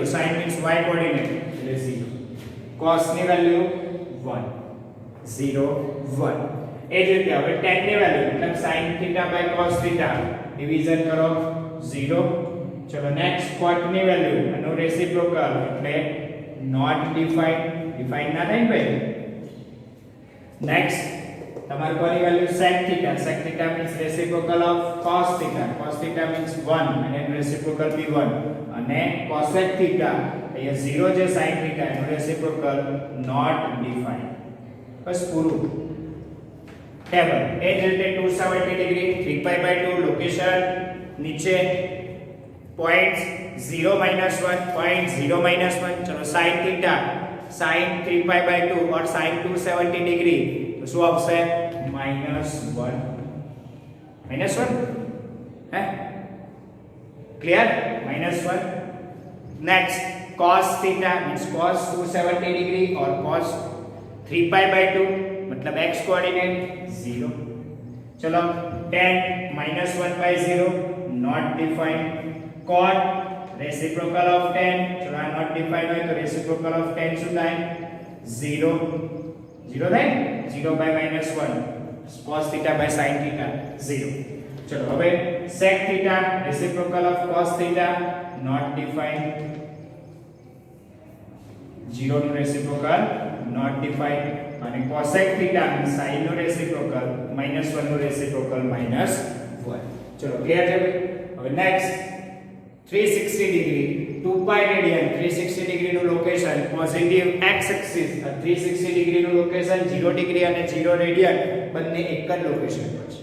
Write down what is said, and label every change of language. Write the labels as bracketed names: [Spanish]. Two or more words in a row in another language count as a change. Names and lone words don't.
[Gujarati] sin મીન્સ y કોઓર્ડિનેટ એટલે 0 cos ની વેલ્યુ 1 0 1 એ જ રીતે હવે tan ની વેલ્યુ મતલબ sin θ cos θ ડિવિઝન કરો 0 ચલો નેક્સ્ટ cot ની વેલ્યુ એનો રેસિપ્રોકલ એટલે [English] not defined [Gujarati] ના થાય ભાઈ નેક્સ્ટ તમાર કોની વેલ્યુ [English] sec θ means reciprocal of cos θ means 1 [Gujarati] અને એનો રેસિપ્રોકલ બી 1 અને cosec θ અહીંયા 0 છે sin θ એનો રેસિપ્રોકલ [English] not defined [Gujarati] બસ પૂરું ટેબલ એ જ રીતે 270 ડિગ્રી 3π/2 લોકેશન નીચે પોઈન્ટ 0 -1 પોઈન્ટ 0 -1 ચલો sin θ sin 3π/2 [Hindi] और sin 270 डिग्री तो [Gujarati] શું આવશે [Hindi] -1 है क्लियर -1 नेक्स्ट cos थीटा मींस cos 270 डिग्री और cos 3π/2 मतलब x कोऑर्डिनेट 0 चलो tan -1/0 [English] not defined. Cot reciprocal of tan, [Gujarati] ચલો આ [English] not defined [Gujarati] હોય તો [English] reciprocal of tan [Gujarati] શું થાય 0 0 થાય 0 by -1 [English] cos theta by sin theta [Gujarati] 0. ચલો હવે [English] sec theta reciprocal of cos theta not defined, [Gujarati] 0 નું reciprocal [English] not defined, [Gujarati] અને cosec theta અને sin નું reciprocal -1 નું reciprocal -1. ચલો ક્લિયર છે ભાઈ. હવે નેક્સ્ટ 360 ડિગ્રી 2 pi રેડિયન 360 ડિગ્રી નું લોકેશન [English] positive x axis, [Gujarati] 360 ડિગ્રી નું લોકેશન 0 ડિગ્રી અને 0 રેડિયન બંને એક જ લોકેશન પર છે.